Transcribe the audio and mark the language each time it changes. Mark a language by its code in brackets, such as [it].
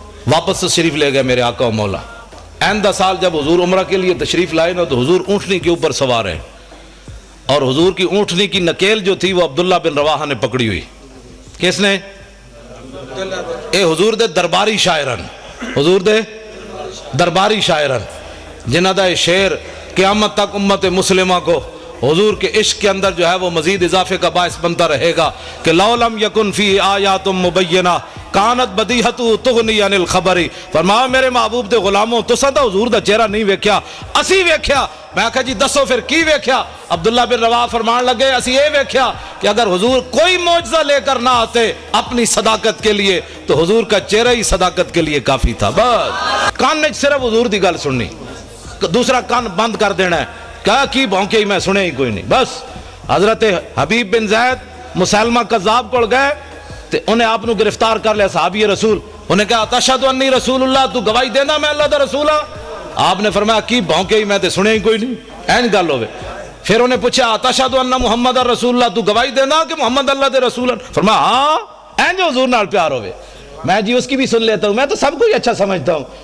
[ur] واپس سے شریف لے گئے میرے آقا و مولا۔ آئندہ سال جب حضور عمرہ کے لیے تشریف لائے نا تو حضور اونٹنی کے اوپر سوار ہیں، اور حضور کی اونٹنی کی نکیل جو تھی وہ عبداللہ بن رواحہ نے پکڑی ہوئی۔ کس نے؟ [pa] اے حضور دے درباری شاعرن، حضور دے درباری شاعرن، جنہ دا شعر [ur] قیامت تک امت مسلمہ کو حضور کے عشق کے اندر جو ہے وہ مزید اضافے کا باعث بنتا رہے گا کہ [ar] لو لم یکن فی آیات مبینہ کانت بدیہت تغنی عن الخبر. [pa] فرمایا میرے محبوب دے غلاموں تساں تا حضور دا چہرہ نہیں ویکھیا، اسی ویکھیا. میں کہا جی دسو پھر کی ویکھیا؟ [ur] عبداللہ بن رواحہ فرمان لگے اسی یہ ویکھیا کہ اگر حضور کوئی معجزہ لے کر نہ آتے اپنی صداقت کے لیے تو حضور کا چہرہ ہی صداقت کے لیے کافی تھا. [pa] بس کان نے صرف حضور دی گل سننی، دوسرا کان بند کر دینا ہے. کہا کی بھونکے ہی میں سنے ہی کوئی نہیں. بس حضرت حبیب بن زید مسلمہ کذاب کو گئے تے انہیں آپ نو گرفتار کر لیا صحابی رسول. انہیں کہا [ar] تشہد انی رسول اللہ، [pa] تو گواہی دینا میں اللہ دا رسول ہاں؟ آپ نے فرمایا کی بھونکے ہی میں تے سنے ہی کوئی نہیں، این گل ہوئے. پھر انہیں پوچھا [ar] تشہد ان محمد رسول اللہ، [pa] تو گواہی دینا کہ محمد اللہ دے رسول ہیں؟ فرمایا ہاں. این جو حضور نال پیار ہوئے. [ur] میں جی اس کی بھی سن لیتا ہوں، میں تو سب کو ہی اچھا سمجھتا ہوں.